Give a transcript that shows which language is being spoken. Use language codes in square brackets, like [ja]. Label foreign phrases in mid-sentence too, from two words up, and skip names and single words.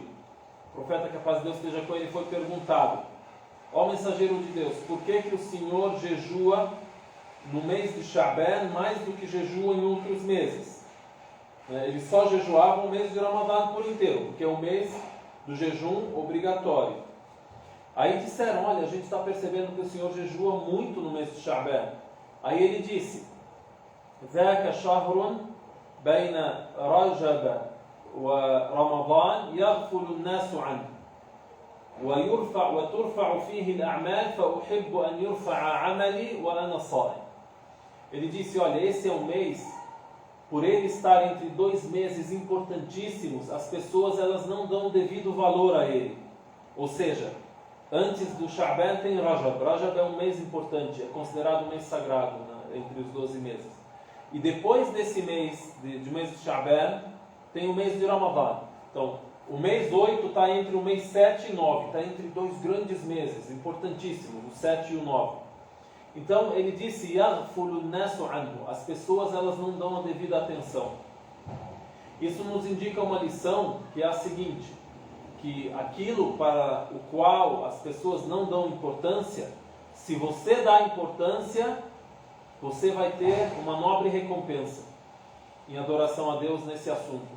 [pt] O profeta, que a paz de Deus esteja com ele, foi perguntado: ó mensageiro de Deus, por que o Senhor jejua no mês de Sha'ban mais do que jejua em outros meses? Ele só jejuava o mês de Ramadã por inteiro, porque é o mês do jejum obrigatório. Aí disseram: olha, a gente está percebendo que o Senhor jejua muito no mês de Sha'ban. Aí ele disse: [ar] ذاك شهر بين رجب ورمضان يغفل الناس عنه وترفع فيه الأعمال فأحب أن يرفع عملي وأنا صائم. [pt] Ele disse: olha, esse é um mês, por ele estar entre dois meses importantíssimos, as pessoas elas não dão o devido valor a ele. Ou seja, antes do Sha'ban tem Rajab. Rajab é um mês importante, é considerado um mês sagrado, né, entre os 12 meses. E depois desse mês, de mês de Sha'ban, tem o mês de Ramadã. Então, o mês 8 está entre o mês 7 e 9, está entre dois grandes meses, importantíssimos, o 7 e o 9. Então, ele disse, [ar] يَغْفُلُ النَّاسُ عَنْهُ. [pt] As pessoas, elas não dão a devida atenção. Isso nos indica uma lição, que é a seguinte, que aquilo para o qual as pessoas não dão importância, se você dá importância, você vai ter uma nobre recompensa em adoração a Deus nesse assunto.